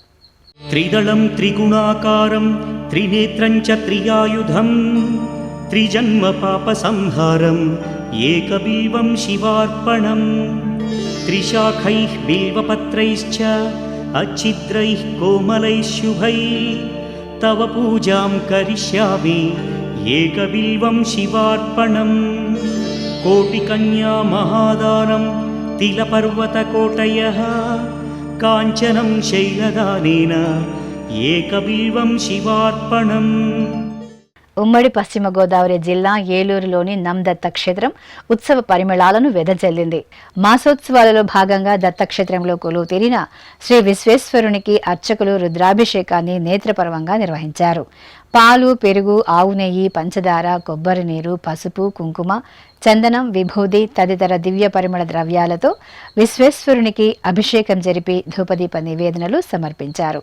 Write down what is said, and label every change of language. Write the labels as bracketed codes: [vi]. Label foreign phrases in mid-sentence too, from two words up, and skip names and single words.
[sa] త్రిదళం త్రిగుణాకారం త్రినేత్రం చ త్రియాయుధం త్రిజన్మ పాప సంహారం ఏకబిల్వం శివార్పణం త్రిశాఖైః బిల్వపత్రైశ్చ అచ్ఛిద్రైః కోమలైః శుభైః तव पूजां करिष्यामि एकबिल्वं शिवार्पणम् कोटिकन्या महादानं तिलपर्वतकोटयः काञ्चनं शैलदानेन एकबिल्वं शिवार्पणम् [te] ఉమ్మడి పశ్చిమ గోదావరి జిల్లా ఏలూరులోని దత్తక్షేత్రం ఉత్సవ పరిమళాలను వెదజల్లింది. మాసోత్సవాలలో భాగంగా దత్తక్షేత్రంలో కొలువు తీరిన శ్రీ విశ్వేశ్వరునికి అర్చకులు రుద్రాభిషేకాన్ని నేత్రపర్వంగా నిర్వహించారు. పాలు, పెరుగు, ఆవు నెయ్యి, పంచదార, కొబ్బరి నీరు, పసుపు, కుంకుమ, చందనం, విభూది తదితర దివ్య పరిమళ ద్రవ్యాలతో విశ్వేశ్వరునికి అభిషేకం జరిపి ధూపదీప నివేదనలు సమర్పించారు.